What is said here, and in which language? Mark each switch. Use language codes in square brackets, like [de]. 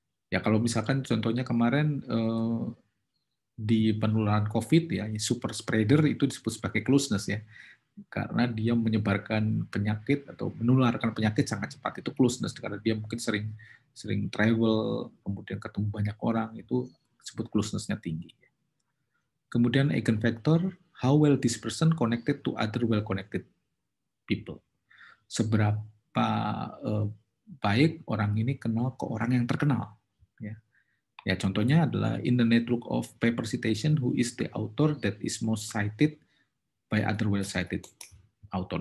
[id] Ya kalau misalkan contohnya kemarin di penularan COVID ya, super spreader itu disebut sebagai closeness ya, karena dia menyebarkan penyakit atau menularkan penyakit sangat cepat, itu closeness karena dia mungkin sering travel, kemudian ketemu banyak orang, itu disebut closeness-nya tinggi. [en] Kemudian eigenvector, how well this person connected to other well connected people. [id] Seberapa baik orang ini kenal ke orang yang terkenal. [en] Ya, contohnya adalah in the network of paper citation, who is the author that is most cited by other well cited author.